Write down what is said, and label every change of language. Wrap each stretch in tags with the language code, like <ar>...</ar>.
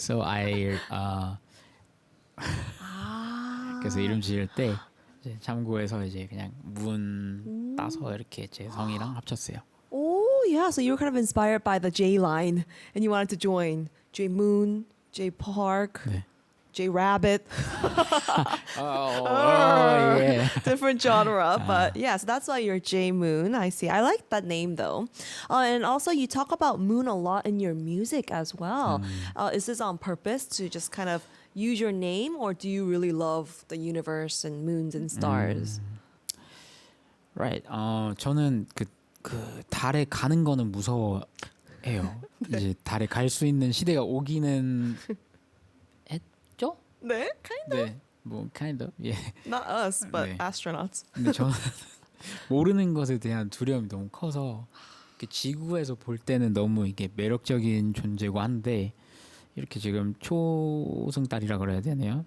<ko>So I 그래서 이름 지을 때 이제 참고해서 이제 그냥 문 따서 이렇게 제 성이랑 합쳤어요.</ko> <en>Oh, yeah. So you were kind of inspired by the J line and you wanted to join J Moon, J Park,</en> <ko>네.</ko> <en>J Rabbit. yeah. Different genre. But yeah, so that's why you're J Moon. I see. I like that name though. And also, you talk about moon a lot in your music as well. Is this on purpose to just kind of use your name, or do you really love the universe and moons and stars? Right.</en> <ko>저는 그 달에 가는 거는 무서워해요. 이제 달에 갈 수 있는 시대가 오기는 했죠?</ko> <en>네, kind of.</en> <ko>네. 뭐 kind of. 예.</ko> <en>Not us, but</en> <ko>네.</ko> <en>astronauts.</en> <ko>근데 저는 모르는 것에 대한 두려움이 너무 커서 이렇게 지구에서 볼 때는 너무 이게 매력적인 존재고 한데 이렇게 지금 초승달이라 그래야 되네요.</ko>